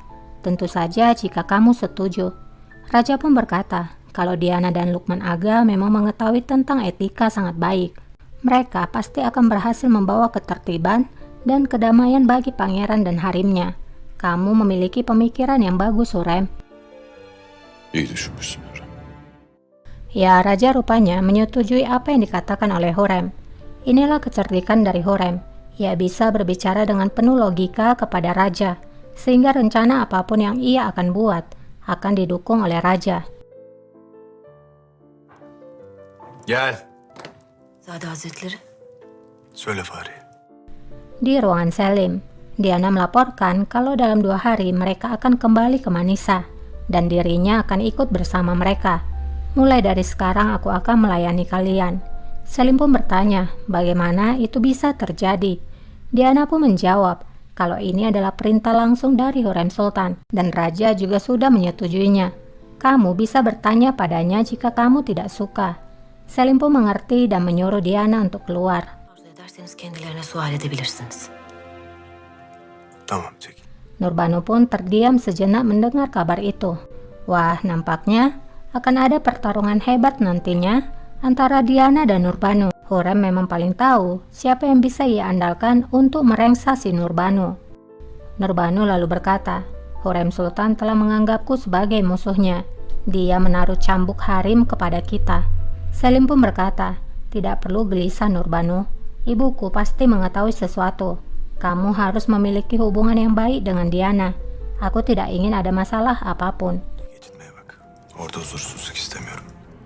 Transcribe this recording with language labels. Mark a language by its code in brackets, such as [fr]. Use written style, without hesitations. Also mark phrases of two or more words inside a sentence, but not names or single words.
[id] Tentu saja jika kamu setuju. Raja pun berkata kalau Diana dan Lukman Aga memang mengetahui tentang etika sangat baik. Mereka pasti akan berhasil membawa ketertiban dan kedamaian bagi pangeran dan harimnya. Kamu memiliki pemikiran yang bagus, Hurrem. [tr] İyi düşünmüşsün Hürrem. [id] Ya, Raja rupanya menyetujui apa yang dikatakan oleh Hurrem. Inilah kecerdikan dari Hurrem. Ia bisa berbicara dengan penuh logika kepada Raja, sehingga rencana apapun yang ia akan buat akan didukung oleh Raja. [tr] Gel. Zade Hazretleri. Söyle Fahri. [id] Di ruangan Selim, Diana melaporkan kalau dalam 2 hari mereka akan kembali ke Manisa, dan dirinya akan ikut bersama mereka. Mulai dari sekarang aku akan melayani kalian. Selim pun bertanya bagaimana itu bisa terjadi. Diana pun menjawab kalau ini adalah perintah langsung dari Hurrem Sultan, dan Raja juga sudah menyetujuinya. Kamu bisa bertanya padanya jika kamu tidak suka. Selim pun mengerti dan menyuruh Diana untuk keluar. [tr] Arzu ederseniz kendilerine sual edebilirsiniz. Tamam çekil. [id] Nurbanu pun terdiam sejenak mendengar kabar itu. Wah, nampaknya akan ada pertarungan hebat nantinya antara Diana dan Nurbanu. Hurrem memang paling tahu siapa yang bisa ia andalkan untuk merengsa si Nurbanu. Nurbanu lalu berkata, Hurrem Sultan telah menganggapku sebagai musuhnya. Dia menaruh cambuk harim kepada kita. Selim pun berkata, tidak perlu gelisah Nurbanu. Ibuku pasti mengetahui sesuatu. Kamu harus memiliki hubungan yang baik dengan Diana. Aku tidak ingin ada masalah apapun. [tr] Geçitmeye bak. Orada huzursuzluk istemiyorum.